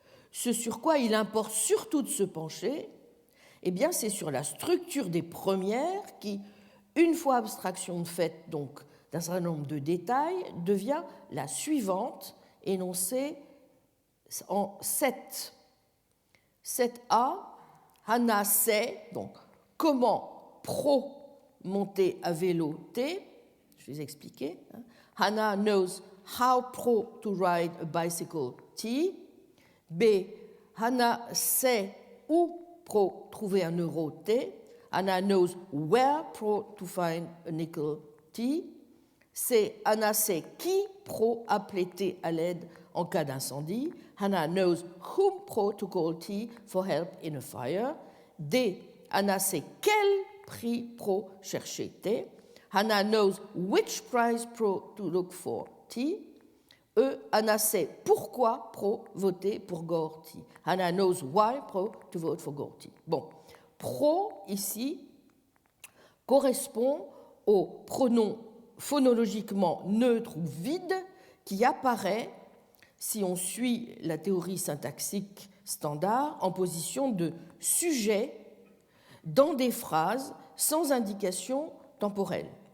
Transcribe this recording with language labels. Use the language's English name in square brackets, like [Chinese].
[French] ce sur quoi il importe surtout de se pencher, eh bien, c'est sur la structure des premières qui, une fois abstraction de fait donc d'un certain nombre de détails, devient la suivante, énoncée en 7. 7a, Hannah sait donc comment pro monter à vélo T. Je vais expliquer. [English] Hannah knows how pro to ride a bicycle T. [French] B. Hannah sait où pro trouver un euro T. [English] Hannah knows where pro to find a nickel T. [French] C. Hannah sait qui pro appeler T à l'aide en cas d'incendie. [English] Hannah knows whom pro to call T for help in a fire. [French] D. Hannah sait quel prix pro chercher T. [English] Hannah knows which prize pro to look for T. [French] E. Hannah sait pourquoi pro voter pour Gore T. [English] Hannah knows why pro to vote for Gore T. [French] Bon, pro ici correspond au pronom phonologiquement neutre ou vide qui apparaît, si on suit la théorie syntaxique standard, en position de sujet dans des phrases sans indication temporelle.